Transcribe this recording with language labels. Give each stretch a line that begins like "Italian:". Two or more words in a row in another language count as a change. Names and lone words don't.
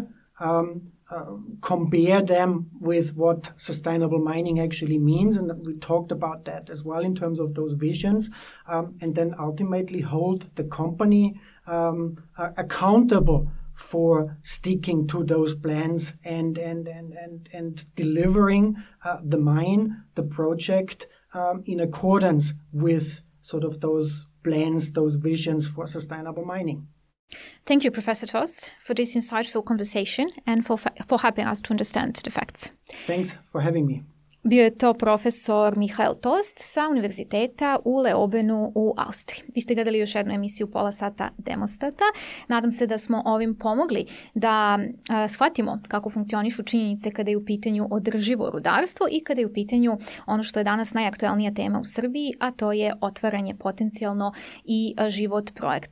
English: Compare them with what sustainable mining actually means, and we talked about that as well in terms of those visions, and then ultimately hold the company accountable for sticking to those plans and delivering the mine, the project, in accordance with sort of those plans, those visions for sustainable mining. Thank you, Professor Tost, for this insightful conversation and for helping us to understand the facts. Thanks for having me.
Serbian: Bio je to profesor Mihael Tost sa Univerziteta u Leobenu u Austriji. Vi ste gledali još jednu emisiju Pola, sata, Demostata. Nadam se da smo ovim pomogli da shvatimo kako funkcionišu činjenice kada je u pitanju održivo rudarstvo i kada je u pitanju ono što je danas najaktuelnija tema u Srbiji, a to je otvaranje potencijalno i život projekta Jadar.